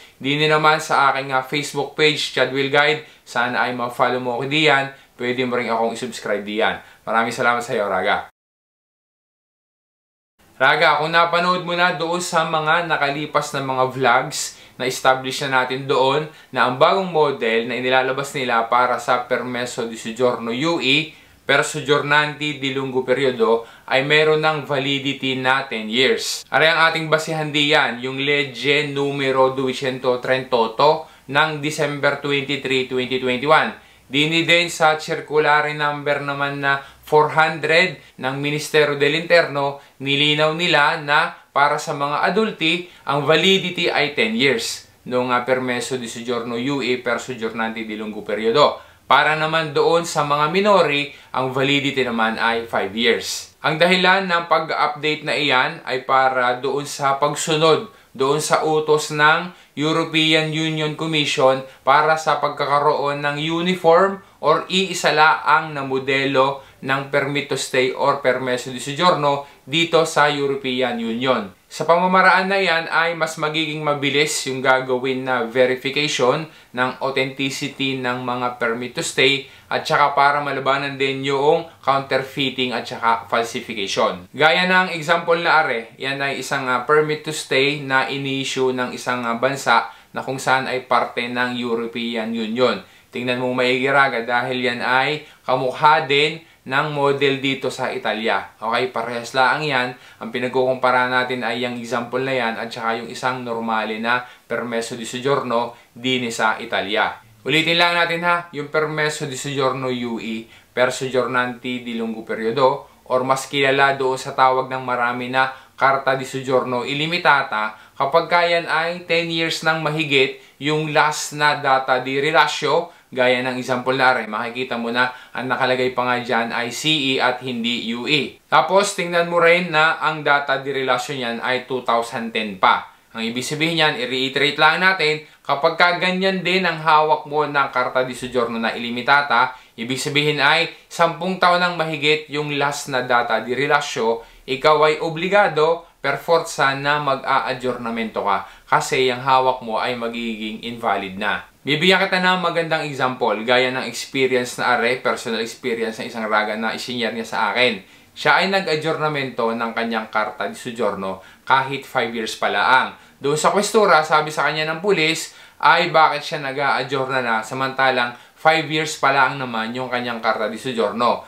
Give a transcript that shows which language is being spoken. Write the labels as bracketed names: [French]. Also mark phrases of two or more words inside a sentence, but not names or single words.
[Filipino] Dini naman sa aking Facebook page, Chad Will Guide, sana ay ma-follow mo ako diyan, pwede mo rin akong i-subscribe diyan. Maraming salamat sa iyo, Raga. Raga, kung napanood mo na doon sa mga nakalipas na mga vlogs, na-establish na natin doon na ang bagong model na inilalabas nila para sa [Italian] Permesso di Soggiorno UE per Soggiornanti di Lungo Periodo [Filipino] ay meron ng validity na 10 years. Aray ang ating basihan diyan, yung [Italian] Legge numero [Filipino] 238 ng December 23, 2021. Dini din sa circulare number naman na 400 ng Ministero del Interno, nilinaw nila na para sa mga adulti, ang validity ay 10 years noong [Italian] Permesso di Soggiorno UE per Soggiornanti di Lungo Periodo. [Filipino] Para naman doon sa mga minori, ang validity naman ay 5 years. Ang dahilan ng pag-update na iyan ay para doon sa pagsunod doon sa utos ng European Union Commission para sa pagkakaroon ng uniform or iisa laang na modelo ng [English] permit to stay [Filipino] or [Italian] permesso di soggiorno [Filipino] dito sa European Union. Sa pamamaraan na yan ay mas magiging mabilis yung gagawin na verification ng authenticity ng mga [English] permit to stay [Filipino] at saka para malabanan din yung counterfeiting at saka falsification. Gaya ng example na are, yan ay isang [English] permit to stay [Filipino] na ini-issue ng isang bansa na kung saan ay parte ng European Union. Tingnan mo maigi raga dahil yan ay kamukha din ng model dito sa Italia. Okay, parehas lang yan. Ang pinagkukumpara natin ay yung example na yan at saka yung isang normale na [Italian] Permesso di Soggiorno [Filipino] din sa Italia. Ulitin lang natin ha, yung [Italian] Permesso di Soggiorno UE per Soggiornanti di Lungo Periodo [Filipino] or mas kilala doon sa tawag ng marami na [Italian] Carta di Soggiorno Illimitata [Filipino] kapag kayan ay 10 years nang mahigit yung last na [Italian] data di rilasyo. [Filipino] Gaya ng example na rin, makikita mo na ang nakalagay pa nga dyan ay CE at hindi UE. Tapos, tingnan mo rin na ang [Italian] data di relasyon [Filipino] yan ay 2010 pa. Ang ibig sabihin yan, i-reiterate lang natin, kapag ganyan din ang hawak mo ng [Italian] Carta di Soggiorno [Filipino] na Illimitata, ibig sabihin ay 10 taon nang mahigit yung last na [Italian] data di relasyo, [Filipino] ikaw ay obligado [Italian] per forza [Filipino] na mag-a-aggiornamento ka kasi yung hawak mo ay magiging invalid na. Bibigyan kita ng magandang example, gaya ng experience na are, personal experience ng isang raga na isinyer niya sa akin. Siya ay nag-aggiornamento ng kanyang [Italian] Carta di Soggiorno [Filipino] kahit 5 years pa lang. Doon sa kwestura, sabi sa kanya ng pulis, ay bakit siya nag-a-aggiorna na samantalang 5 years pa lang naman yung kanyang [Italian] Carta di Soggiorno.